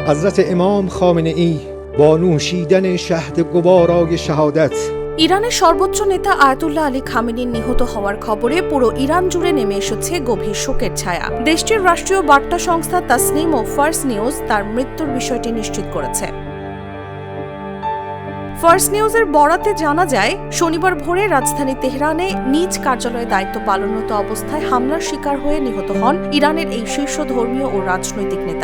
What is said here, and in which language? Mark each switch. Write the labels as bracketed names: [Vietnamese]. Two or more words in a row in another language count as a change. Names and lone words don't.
[Persian] حضرت امام خامنه ای با نوشیدن شهد گوارای شهادت [Bangla] ইরানের সর্বোচ্চ নেতা আয়াতুল্লাহ আলী খামেনির নিহত হওয়ার খবরে পুরো ইরান জুড়ে নেমে এসেছে গভীর শোকের ছায়া। দেশটির রাষ্ট্রীয় বার্তা সংস্থা তাসনিম ও ফার্স নিউজ তার মৃত্যুর বিষয়টি নিশ্চিত করেছে। ফার্স নিউজের বরাতে জানা যায়, শনিবার ভোরে রাজধানী তেহরানে নিজ কার্যালয়ে দায়িত্ব পালনরত অবস্থায় হামলার শিকার হয়ে নিহত হন ইরানের এই শীর্ষ ধর্মীয় ও রাজনৈতিক নেতা।